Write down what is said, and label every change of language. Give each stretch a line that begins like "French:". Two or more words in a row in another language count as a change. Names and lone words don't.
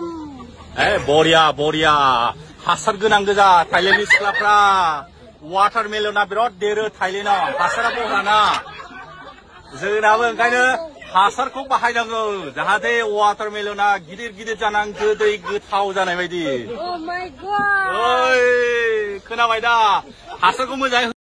Bodo: बरिया हासार गोनां गोजा थाइलेण्डनि सिख्लाफ्रा. वाटारमेलना बिराद देरो थाइलेण्डआव हासारा बहाना. जोंनाबो ओंखायनो हासारखौ बाहायनांगौ जाहाथे वाटारमेलना गिदिर जानानै गोदै गोथाव जानाय बायदि.
English: Oh my God.
Bodo: खोनाबाय दा हासारखौ मोजाङै